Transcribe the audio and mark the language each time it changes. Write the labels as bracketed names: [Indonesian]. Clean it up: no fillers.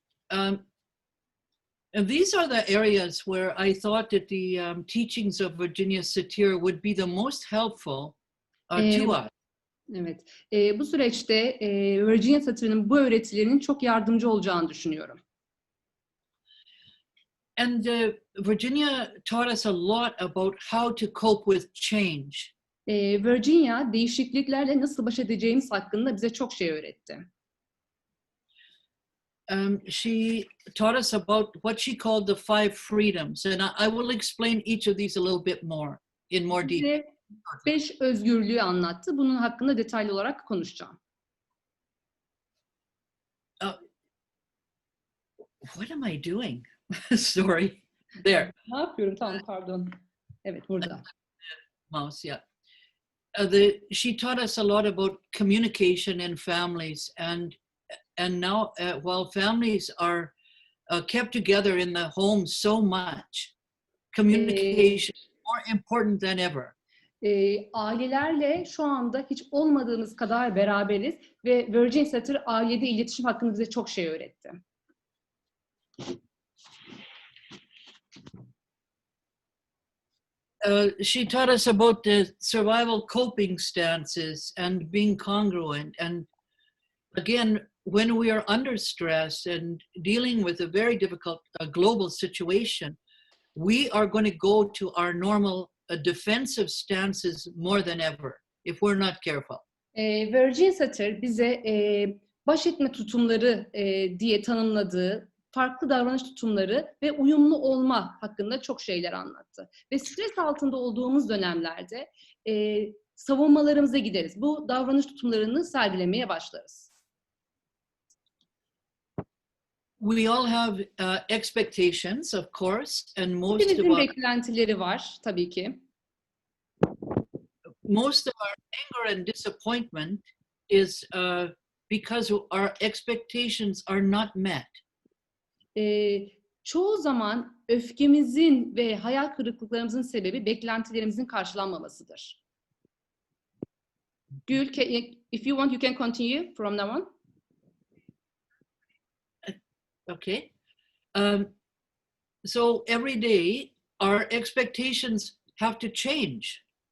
[English] And these are the areas where I thought that the teachings of Virginia Satir would be the most helpful to us. [Turkish] Evet. Bu süreçte Virginia Satir'in bu öğretilerinin çok yardımcı olacağını düşünüyorum. [English] And Virginia taught us a lot about how to cope with change. [Turkish] Virginia değişikliklerle nasıl baş edeceğimiz hakkında bize çok şey öğretti. [English] She taught us about what she called the 5 freedoms, and I will explain each of these a little bit more in more detail. [Turkish] Bize 5 özgürlüğü anlattı. Bunun hakkında detaylı olarak konuşacağım. [English] What am I doing? Sorry. There. [Turkish] Ne yapıyorum? Tamam, pardon. Evet, burada. [English] Mouse, yeah. She taught us a lot about communication in families, and now while families are kept together in the home so much, communication is more important than ever. [Turkish] Ailelerle şu anda hiç olmadığımız kadar beraberiz ve Virginia Satir ailede iletişim hakkında bize çok şey öğretti. [English] She taught us about the survival coping stances and being congruent. And again, when we are under stress and dealing with a very difficult global situation, we are going to go to our normal defensive stances more than ever if we're not careful. [Turkish] Virginia Satir bize baş etme tutumları diye tanımladığı farklı davranış tutumları ve uyumlu olma hakkında çok şeyler anlattı. Ve stres altında olduğumuz dönemlerde savunmalarımıza gideriz. Bu davranış tutumlarını sergilemeye başlarız. [English] We all have expectations, of course, and most of [Turkish] Hepimizin [English] our [Turkish] beklentileri var tabii ki. [English] Most of our anger and disappointment is because our expectations are not met. [Turkish] Çoğu zaman öfkemizin ve hayal kırıklıklarımızın sebebi beklentilerimizin karşılanmamasıdır. [English] Gül, if you want, you can continue from now on. Okay. So every day, our expectations have to change.